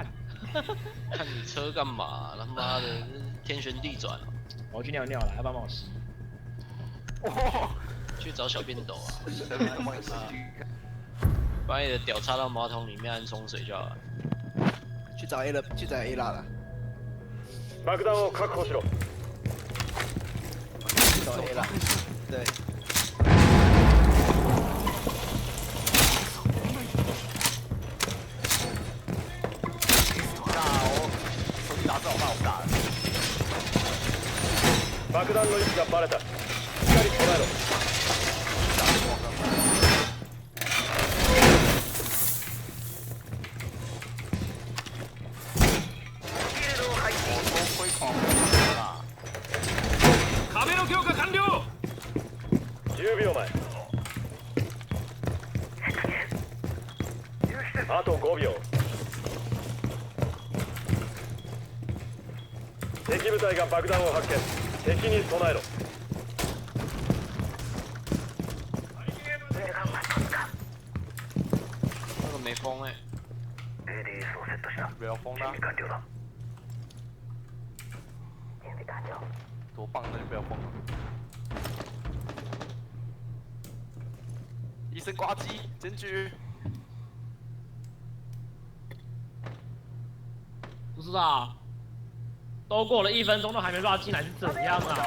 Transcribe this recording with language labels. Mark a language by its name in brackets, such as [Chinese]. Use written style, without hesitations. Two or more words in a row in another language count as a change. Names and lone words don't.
[Chinese] 看你车干嘛？他妈的，天旋地转。我去尿尿了，要不要帮我吸？哇！去找小便斗啊！帮你吸。把你的屌插到马桶里面冲水就好了。去找 A 了，去找 A 啦了。 [Japanese] 爆弾を確保しろ。 [Chinese] 去找 A 啦。对。那我手机拿着，我怕我打了。 [Japanese] 爆弾の位置がバレた。しっかり備えろ。壁の強化完了。 10秒前。あと5秒。敵部隊が爆弾を発見。敵に備えろ。 [Chinese] 那个没风哎、 [Japanese] AD 装セットした。 [Chinese] 不要疯啦！完了。多棒，那就不要疯了。医生挂机，检举。不是啊，都过了1分钟都还没抓进来是怎样啊？